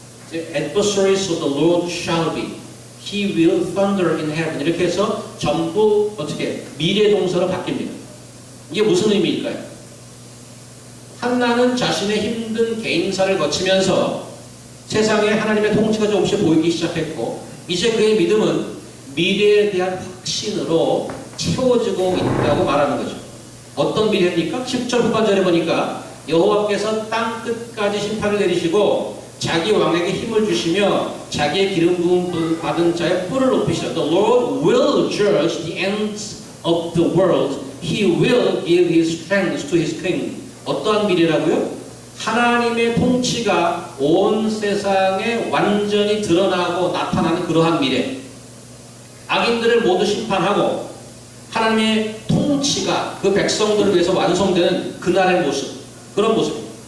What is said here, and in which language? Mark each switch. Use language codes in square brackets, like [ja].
[en] The adversaries of the Lord shall be. He will thunder in heaven. [ko] 이렇게 해서 전부 어떻게 미래 동사로 바뀝니다. 이게 무슨 의미일까요? 한나는 자신의 힘든 개인사를 거치면서 세상에 하나님의 통치가 조금씩 보이기 시작했고, 이제 그의 믿음은 미래에 대한 확신으로 채워지고 있다고 말하는 거죠. 어떤 미래입니까? 10절 후반절에 보니까 여호와께서 땅 끝까지 심판을 내리시고 자기 왕에게 힘을 주시며 자기의 기름 부음 받은 자의 뿔을 높이시라. [en] The Lord will judge the ends of the world. He will give his strength to his king. [ko] 어떠한 미래라고요? 하나님의 통치가 온 세상에 완전히 드러나고 나타나는 그러한 미래. 악인들을 모두 심판하고 하나님의 통치가 그 백성들을 위해서 완성되는 그날의 모습, 그런 모습.